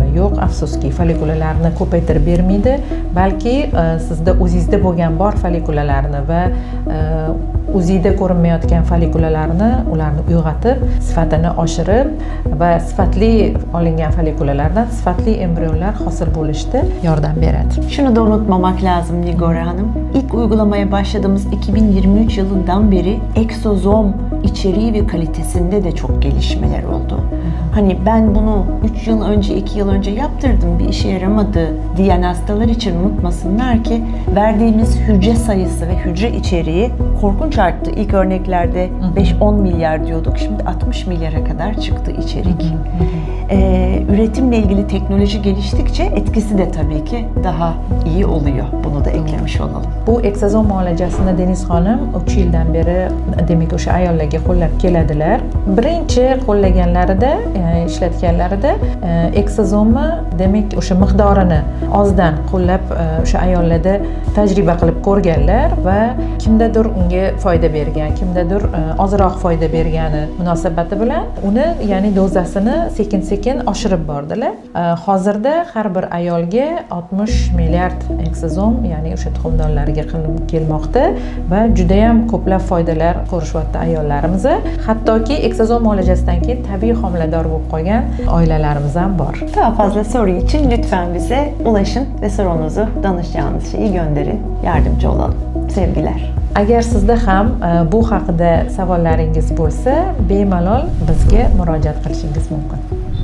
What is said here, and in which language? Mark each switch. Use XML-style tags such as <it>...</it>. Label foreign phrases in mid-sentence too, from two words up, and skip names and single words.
<uz>Yo'q, afsuski, folikulalarni ko'paytirib bermaydi, balki sizda o'zingizda bo'lgan bor folikulalarni va o'zingizda ko'rinmayotgan folikulalarni ularni uyg'otib, sifatini oshirib va sifatli olingan folikulalardan sifatli embrionlar hosil bo'lishda yordam beradi.</uz> <tr>Şunu da unutmamak lazım Nigora Hanım. İlk uygulamaya başladığımız 2023 yılından beri eksozom içeriği ve kalitesinde de çok gelişmeler oldu. Hani ben bunu 3 yıl önce, 2 yıl önce yaptırdım, bir işe yaramadı diyen hastalar için unutmasınlar ki verdiğimiz hücre sayısı ve hücre içeriği korkunç arttı. İlk örneklerde 5-10 milyar diyorduk, şimdi 60 milyara kadar çıktı içerik. Üretimle ilgili teknoloji geliştikçe etkisi de tabii ki daha iyi oluyor. Bunu da eklemiş olalım.</tr> <uz>Bu eksozom muolajasini Deniz Hanım 3 yildan beri demak o'sha ayollarga qo'llab keladilar. Birinchi qo'llaganlarida, ishlatganlarida eksozomni demak o'sha miqdorini ozdan qo'llab o'sha ayollarda tajriba qilib ko'rganlar va kimdadir unga foyda bergan, kimdadir ozroq foyda bergani munosabati bilan uni, ya'ni dozasini sekin-sekin oshirib bordilar. Hozirda har bir ayolga 60 milliard eksozom, ya'ni o'sha tuxumdonlarga kelmoqda va juda ham ko'plab foydalar ko'rishyapti ayollarimiz. Hattoki eksozom muolajasidan keyin tabiiy homilador bo'lib qolgan oilalarimiz ham bor.</uz> <tr>Daha fazla soru için lütfen bize ulaşın ve sorunuzu danışacağınız şeyi gönderin. Yardımcı olalım. Sevgiler.</tr> <uz>Agar sizda ham bu haqida savollaringiz bo'lsa, bemalol bizga murojaat qilishingiz mumkin.</uz>